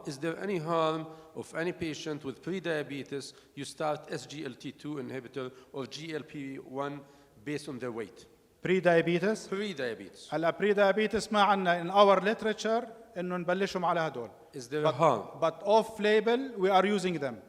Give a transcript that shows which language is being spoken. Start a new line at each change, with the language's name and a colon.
English: Is there any harm of any patient with pre-diabetes you start SGLT2 inhibitor or GLP-1 based on their weight? Pre-diabetes? Pre-diabetes.
Arabic: هلا pre-diabetes ما عندنا
English: in our literature
Arabic: انه نبلشهم على هدول.
English: Is there a harm? But off label we are using them.